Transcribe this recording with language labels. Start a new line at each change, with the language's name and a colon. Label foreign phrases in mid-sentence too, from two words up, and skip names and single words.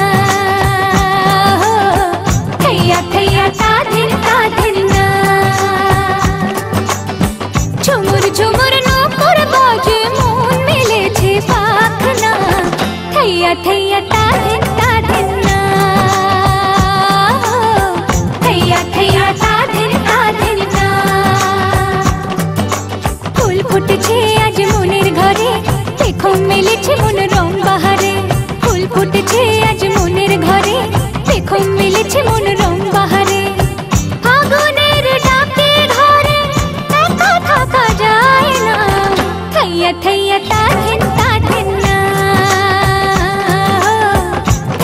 Bangla: थैया थैया ता धिन ना ঝুমুর ঝুমুর নৌকর বাজে মন মেলেছে পাখনা थैया थैया ता धिन ना थैया थैया ता धिन ना ফুল ফুটেছে আজ মনের ঘরে দেখো মিলেছে মন রং বাহারে ফুল ফুটেছে আজ মনের ঘরে দেখো মিলেছে মন রং বাহারে আগুনের ডাকে ঘরে একা থাকা যায় না থैया थैया ता धिन ना